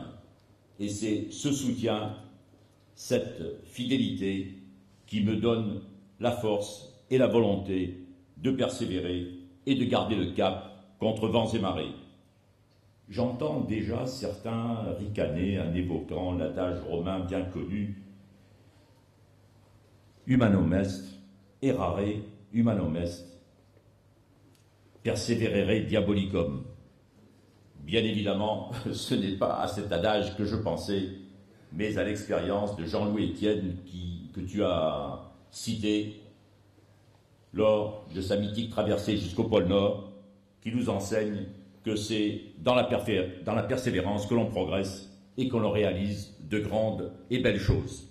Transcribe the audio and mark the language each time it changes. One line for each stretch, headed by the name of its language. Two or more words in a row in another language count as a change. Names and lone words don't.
French: Et c'est ce soutien, cette fidélité qui me donne la force et la volonté de persévérer et de garder le cap contre vents et marées. J'entends déjà certains ricaner en évoquant l'adage romain bien connu «
Latin: Humanum est, errare humanum est, perseverere diabolicum ».
French: Bien évidemment, ce n'est pas à cet adage que je pensais, mais à l'expérience de Jean-Louis Étienne que tu as cité lors de sa mythique traversée jusqu'au pôle Nord, qui nous enseigne que c'est dans la persévérance que l'on progresse et que l'on réalise de grandes et belles choses.